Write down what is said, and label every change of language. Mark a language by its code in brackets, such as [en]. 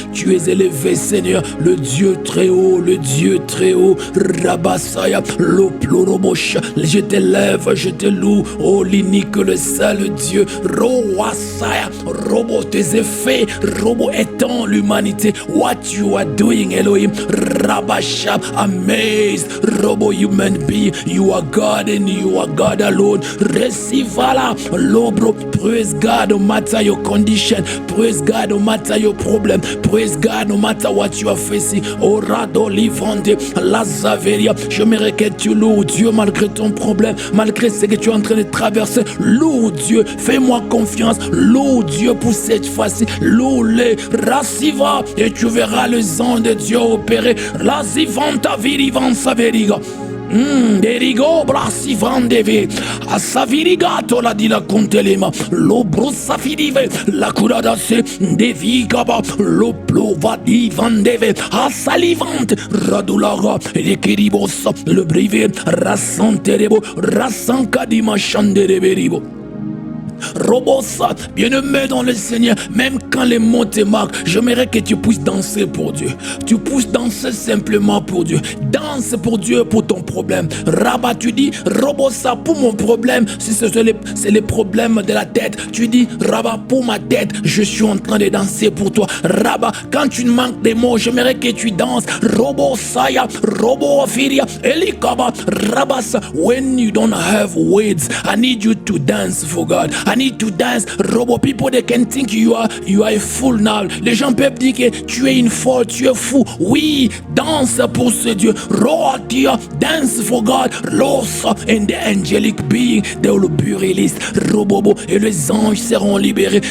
[fr] Tu es élevé Seigneur, le Dieu très haut, rabasaya lo plorobosha. Je t'élève, je te loue, oh l'unique, le seul Dieu. Roasaya robot tes effets, robot étant l'humanité. [en] What you are doing, Elohim. Rabashab, amazed, robo human being. You are God and you are God alone. Receive la lobro. Praise God no matter your condition. Praise God no matter your problem. Praise God no matter what you are facing. Orado livante, la zaveria. [fr] J'aimerais que tu loues Dieu malgré ton problème, malgré ce que tu es en train de traverser. Loue Dieu, fais-moi confiance. Loue Dieu pour cette fois-ci. Loue-le, rassiva, et tu verras les anges de Dieu opérer. La zivanta virivan saveriga. Derigo brasi vandeve a savirigato la di la contelema lo brussa finive la curada se devi gaba lo plova di vandeve a salivante radulaga le kiribos le brive rassanterebo rassanca di machanderebo. Robosa, bien-aimé dans le Seigneur, même quand les mots te marquent, j'aimerais que tu puisses danser pour Dieu. Tu puisses danser simplement pour Dieu. Danse pour Dieu, pour ton problème. Rabat, tu dis, Robosa, pour mon problème, si c'est les problèmes de la tête, tu dis, Rabat, pour ma tête, je suis en train de danser pour toi. Rabat, quand tu manques des mots, j'aimerais que tu danses. [en] Robosaya, Robofiria, Elikaba, Rabasa, when you don't have words, I need you to dance for God. I need to dance. Robo, people they can think you are a fool now. [fr] Les gens peuvent dire que tu es une folle, tu es fou. Oui, danse pour ce Dieu. Roatia, [en] dance for God. Losa and the angelic being, they will be released. [fr] Robobo, et les anges seront libérés.